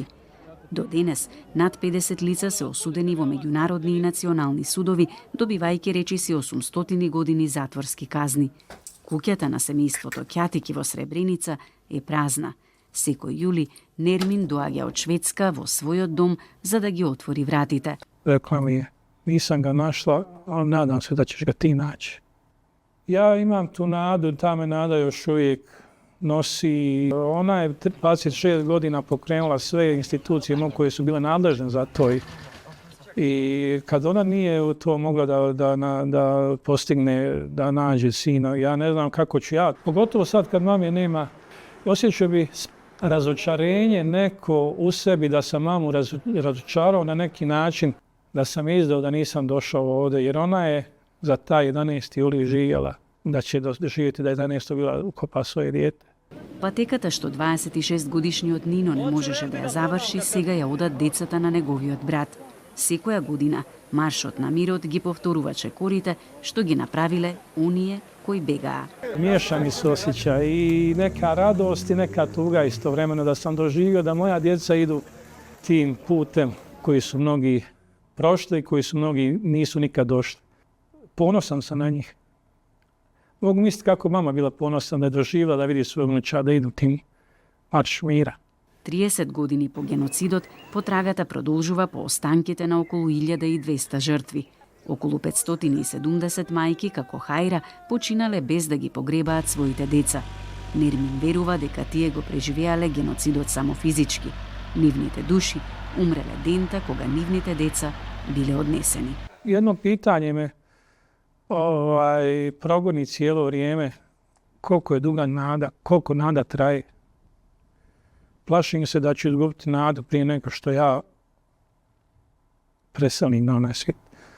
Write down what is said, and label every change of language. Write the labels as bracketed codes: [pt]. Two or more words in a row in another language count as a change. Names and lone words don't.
[mk] До денес, над 50 лица се осудени во меѓународни и национални судови, добивајќи речиси 800 години затворски казни. Куќата на семејството Кјатики во Сребреница е празна. Секој јули Нермин доаѓа од Шведска во својот дом за да ги отвори вратите. [bs] Rekla mi je, nisam ga našla, ali nadam se da ćeš ga ti naći. Ja imam tu nadu, ta me nada još uvijek nosi. Ona je 26 godina pokrenula sve institucije koje su bile nadležne za to. I kad ona nije u to mogla da postigne, da nađe sina, ja ne znam kako ću ja. Pogotovo sad kad mame nema, osjećao bi razočarenje neko u sebi da sam mamu razočarao na neki način, da sam izdao da nisam došao ovde, jer ona je za taj 11. juli živjela, da će doživjeti da je 11. bila ukopa svoje dijete. [mk] Патеката што 26 годишниот Нино не можеше да ја заврши, сега ја одат децата на неговиот брат. Секоја година Маршот на мирот ги повторува чекорите што ги направиле оние кои бегаа. [bs] Miješani su osjećaj i neka radost i neka tuga istovremeno da sam doživio da moja djeca idu tim putem koji su mnogi prošli i koji su mnogi nisu nikad došli. Ponosan sam na njih. Mogu misliti kako mama bila ponosna da je doživjela da vidi svojeg unuča da idu tim marš mira. [mk] 30 години по геноцидот, потрагата продолжува по останките на околу 1200 жртви. Околу 570 мајки, како Хајра, починале без да ги погребаат своите деца. Нермин верува дека тие го преживеале геноцидот само физички. Нивните души умреле дента кога нивните деца биле однесени. [bs] Jedno pitanje me progoni cijelo vrijeme, koliko je duga nada, koliko nada traje. Plašim se da ću izgubiti nadu prije nego što ja preselim na onaj svijet.